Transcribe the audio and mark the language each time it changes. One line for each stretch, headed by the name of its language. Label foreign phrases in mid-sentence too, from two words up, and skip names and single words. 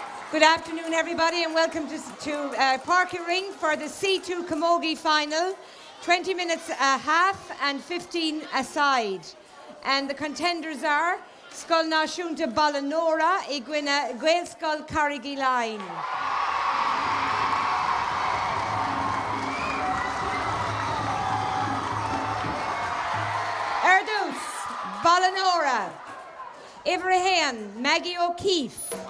English: Good afternoon, everybody, and welcome to Parker Ring for the C2 Camogie final. 20 minutes a half and 15 aside. And the contenders are Scoil Bhailenora, Gaelscoil, Carraig, Leighin. Erdús, Bhailenora. Ibrahim, Maggie O'Keefe.